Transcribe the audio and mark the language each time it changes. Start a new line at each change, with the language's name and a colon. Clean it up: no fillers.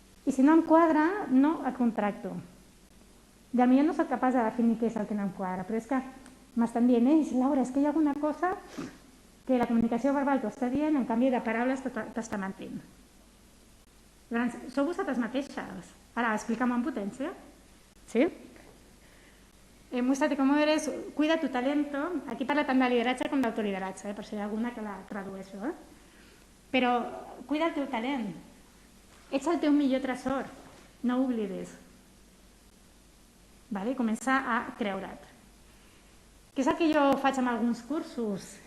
Catalan: I si no em quadra, no et contracto. I potser no soc capaç de definir què és el que no em quadra, però és que m'estan dient, Laura, és que hi ha alguna cosa que la comunicació verbal t'ho està dient, en canvi de paraules t'està mentint. Llavors, sou vosaltres mateixes. Ara, explica'm amb potència. Sí?
Spanish: Muéstrate cómo eres, cuida tu talento.
Catalan: Aquí parla tant de lideratge com d'autolideratge, per si hi ha alguna que la tradueixo. Però cuida el teu talent. Ets el teu millor tresor. No ho oblidis. Comença a creure't. Què és el que jo faig amb alguns cursos?